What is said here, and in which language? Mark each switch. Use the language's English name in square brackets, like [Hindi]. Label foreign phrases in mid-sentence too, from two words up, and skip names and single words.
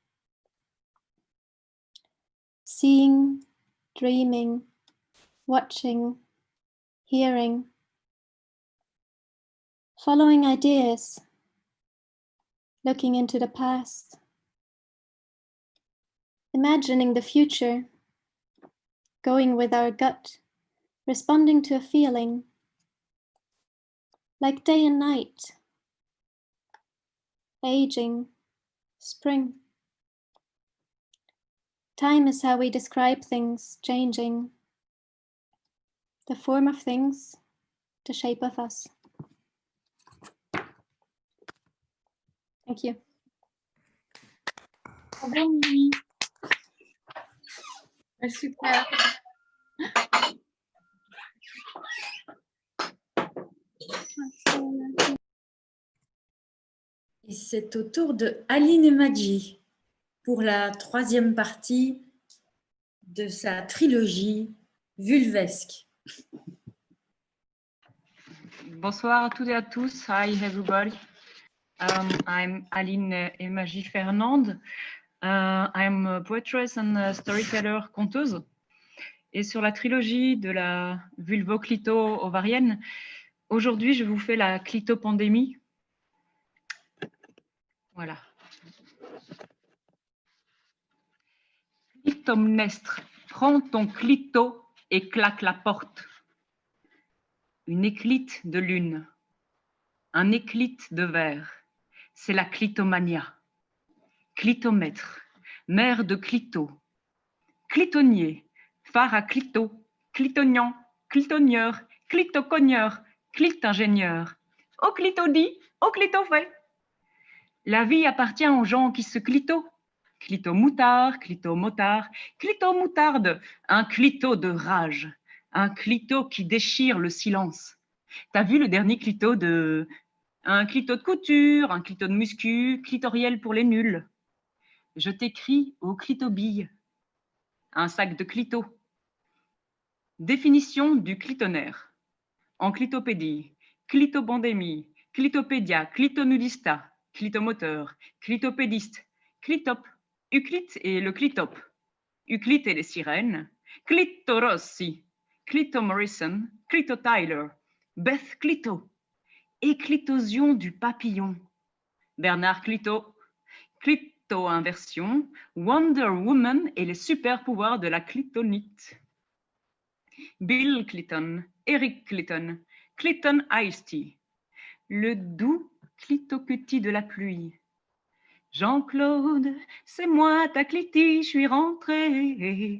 [English] Seeing, dreaming, watching, hearing, following ideas, looking into the past, imagining the future, going with our gut, responding to a feeling, like day and night, aging, spring. Time is how we describe things changing, the form of things, the shape of us. Thank you. [French] Bravo, Mimi. Super. Et c'est au tour de Alin Imagi pour la troisième partie de sa trilogie vulvesque. Bonsoir à toutes et à tous. [English] Hi everybody. I'm Alin Imagi Fernande. I'm a poetess and a storyteller conteuse. [French] Et sur la trilogie de la vulvo-clito-ovarienne, aujourd'hui je vous fais la clitopandémie. Voilà. Clitomnestre, prends ton clito et claque la porte. Une éclite de lune, un éclite de verre, c'est la clitomania. Clitomètre, mère de clito, clitonnier, phare à clito, clitonian, clitonieur, clitocogneur, clitingénieur, au clitodit, au clitofait. La vie appartient aux gens qui se clito. Clitomoutard, clitomotard, clitomoutarde, un clito de rage, un clito qui déchire le silence. T'as vu le dernier clito de... Un clito de couture, un clito de muscu, clitoriel pour les nuls. Je t'écris au clitobille, un sac de clito. Définition du clitonaire. en clitopédie, clitobandémie, clitopédia, clitonudista, clitomoteur, clitopédiste, clitop, Euclide et le clitop, Euclide et les sirènes, Clitorossi, Clito Morrison, Clito Tyler, Beth Clito, éclitosion du papillon, Bernard Clito, Clito-inversion, Wonder Woman et les super pouvoirs de la clitonite, Bill Clinton, Eric Clinton, Clinton Ice-T, le doux clitocutie de la pluie, Jean-Claude, c'est moi ta cliti, je suis rentrée.